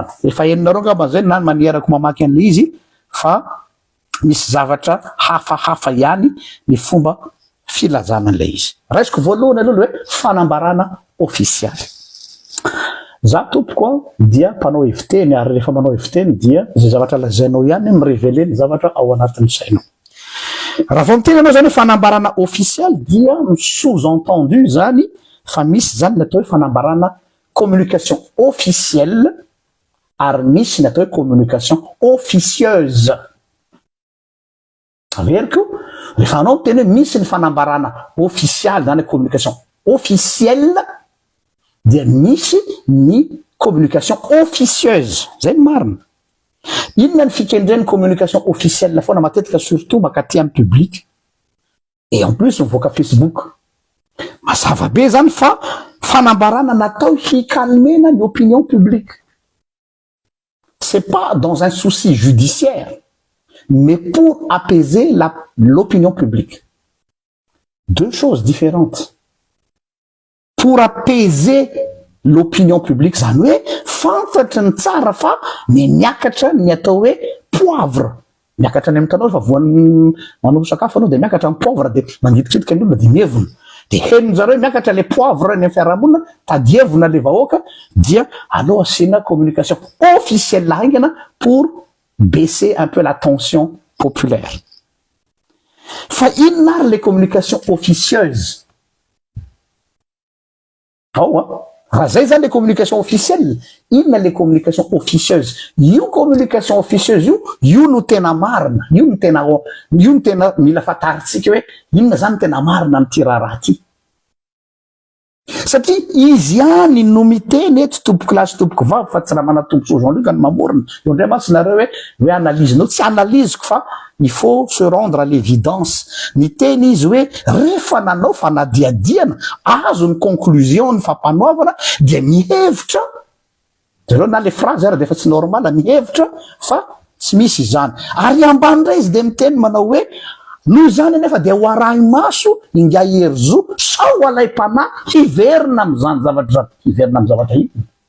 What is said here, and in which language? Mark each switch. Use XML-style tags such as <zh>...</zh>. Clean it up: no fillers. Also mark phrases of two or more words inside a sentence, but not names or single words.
<mg>Efa heninareo angamba zay na manierako mamaky an'le izy fa misy zavatra hafahafa ihany ny fomba filazana an'le izy. Raisiko voalohany aloha hoe fanambarana ofisialy. Za tompoko dia mpanao heviteny ary rehefa manao heviteny dia zay zavatra lazainao ihany mirevele ny zavatra ao anatin'ny sainao. Raha vao miteny anao zany fanambarana ofisialy dia sous-entendu zany fa misy zany natao hoe fanambarana</mg> <fr>communication officielle</fr> <mg>ary misy natao hoe</mg> <fr>communication officieuse.</fr> <mg>Averiko, rehefa anao miteny hoe misy ny fanambarana officialy zany</mg> <fr>communication officielle</fr> <mg>dia misy ny</mg> <fr>communication officieuse.</fr> <mg>Zay ny marina. Inona ny fikendren'ny</mg> <fr>communication officielle</fr> <mg>foana matetika surtout makaty amin'ny public</mg> <fr>et en plus</fr> <mg>mivoaka Facebook. Mazava be zany fa fanambarana natao hikalmena ny</mg> <fr>opinion publique. C'est pas dans un souci judiciaire, mais pour apaiser l'opinion publique. Deux choses différentes. Pour apaiser l'opinion publique,</fr> <mg>zany hoe fantatry ny tsara fa miakatra ny atao hoe poivre. Miakatra ny amin'tanao fa voan'ny manao sakafo anao de miakatra ny poivre de mangidikidiky ny olona de mievona. De henony zareo miakatra le poivre ny fiarahamonina tadievona le vahoaka dia allo asina</mg> <fr>communication officielle</fr> <mg>haingana</mg> <fr>pour baisser un peu la tension populaire.</fr> <mg>Fa inona ary</mg> <fr>les communications officieuses?</fr> <mg>Raha zay zany le</mg> <fr>communication officielle,</fr> <mg>inona le</mg> <fr>communication officieuse?</fr> <mg>Io</mg> <fr>communication officieuse</fr> <mg>io no tena marina, io no tena mila fantaritsika hoe inona zany tena marina amin'ty raha ty. Satria izy ihany no miteny eto tompoko lahy sy tompoko vavy fa tsy raha manatomboky Jean-Luc ny mamorona. Eo ndray mantsy nareo hoe analyse. No tsy analyseko fa</mg> <fr>il faut se rendre à l'évidence.</fr> <mg>Miteny izy hoe rehefa nanao fanadiadiana azo ny conclusion ny fampanoavana dia mihevitra. Zareo na le phrase ary defa tsy normal mihevitra fa tsy misy izany. Ary ambany ray izy de miteny manao hoe no zany nefa dia ho arahy maso inga herzo sao alay-pana hiverina am'izany zavatra hiverina amin'ny zavatra iny.</mg>